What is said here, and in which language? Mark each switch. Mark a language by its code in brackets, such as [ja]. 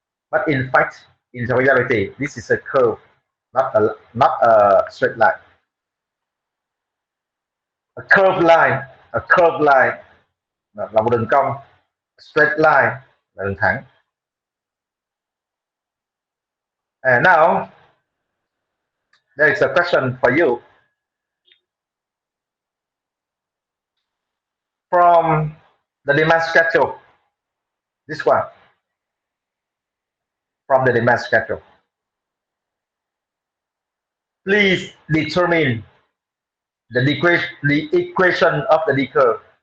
[en] But in fact, in the reality, this is a curve, not a straight line. [vi] A curved line là một đường cong, straight line là đường thẳng. [en] And now there is a question for you. From the demand schedule, this one, from the demand schedule, please determine the equation of the D curve.